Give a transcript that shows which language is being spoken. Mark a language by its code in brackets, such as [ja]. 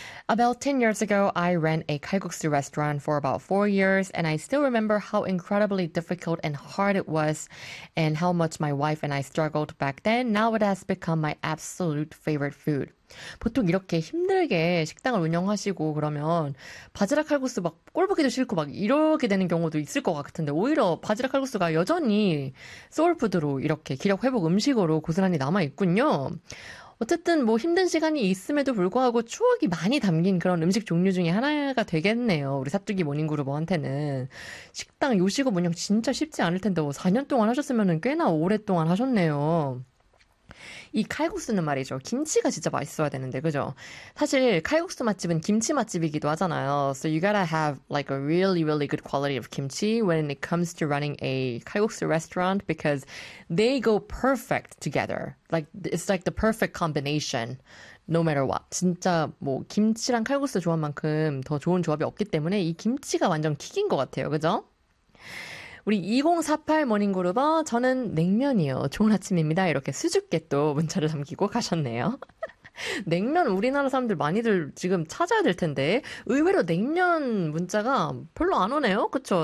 [en] About 10 years ago, I ran a kalguksu restaurant for about 4 years, and I still remember how incredibly difficult and hard it was, and how much my wife and I struggled back then. Now it has become my absolute favorite food. [ko] 보통 이렇게 힘들게 식당을 운영하시고 그러면 바지락 칼국수 막 꼴보기도 싫고 막 이렇게 되는 경우도 있을 것 같은데 오히려 바지락 칼국수가 여전히 소울푸드로 이렇게 기력 회복 음식으로 고스란히 남아 있군요. 어쨌든 뭐 힘든 시간이 있음에도 불구하고 추억이 많이 담긴 그런 음식 종류 중에 하나가 되겠네요. 우리 사뚜기 모닝그룹한테는 식당 요식업 운영 진짜 쉽지 않을 텐데 4년 동안 하셨으면 꽤나 오랫동안 하셨네요. 이 칼국수는 말이죠. 김치가 진짜 맛있어야 되는데, 그죠? 사실 칼국수 맛집은 김치 맛집이기도 하잖아요. [en] So you gotta have like a really, really good quality of kimchi when it comes to running a 칼국수 restaurant because they go perfect together. Like, it's like the perfect combination. No matter what. [ko] 진짜 뭐 김치랑 칼국수 좋아한 만큼 더 좋은 조합이 없기 때문에 이 김치가 완전 킥인 것 같아요. 그죠? 우리 2048 모닝그룹은 저는 냉면이요. 좋은 아침입니다. 이렇게 수줍게 또 문자를 남기고 가셨네요. 냉면 우리나라 사람들 많이들 지금 찾아야 될 텐데 의외로 냉면 문자가 별로 안 오네요. 그쵸?